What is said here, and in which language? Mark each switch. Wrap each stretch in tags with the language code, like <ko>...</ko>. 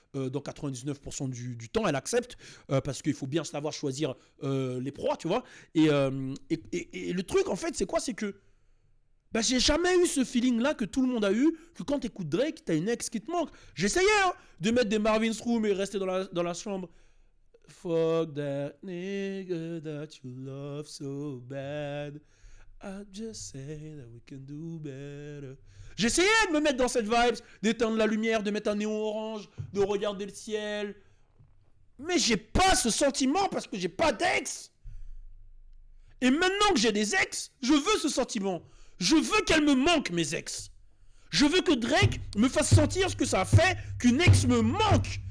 <fr>Dans 99% du temps, elle accepte. Parce qu'il faut bien savoir choisir les proies, tu vois. Et le truc, en fait, c'est quoi? C'est que j'ai jamais eu ce feeling-là que tout le monde a eu, que quand t'écoutes Drake, t'as une ex qui te manque. J'essayais de mettre des Marvin's Room et rester dans la chambre.</fr> <en>Fuck that nigga that you love so bad. I just say that we can do better.</en> <fr>J'essayais de me mettre dans cette vibe, d'éteindre la lumière, de mettre un néon orange, de regarder le ciel. Mais j'ai pas ce sentiment parce que j'ai pas d'ex. Et maintenant que j'ai des ex, je veux ce sentiment. Je veux qu'elle me manque, mes ex. Je veux que Drake me fasse sentir ce que ça a fait qu'une ex me manque.</fr>